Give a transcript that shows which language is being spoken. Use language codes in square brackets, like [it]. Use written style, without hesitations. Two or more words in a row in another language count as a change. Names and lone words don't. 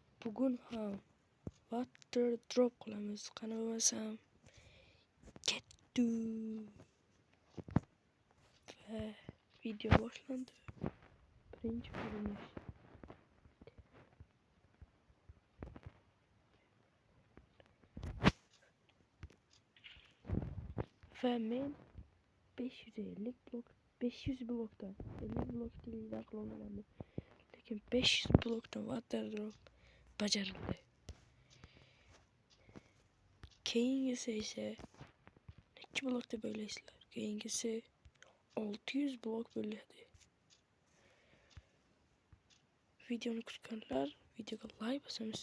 [uz] bugun ham [en] water drop [uz] qilamiz. Qani bo'lmasam ketdi. Va video boshlandi. Birinchi ko'rinish. Va men 500 blokdan 50 blokdan qilolmadim. Lekin 500 blokdan [en] water drop [uz] bajarildi. Keyingisi esa necha blok deb o'ylaysizlar? Keyingisi 600 blok bo'ladi. Videoni kutganlar videoga like bosamiz.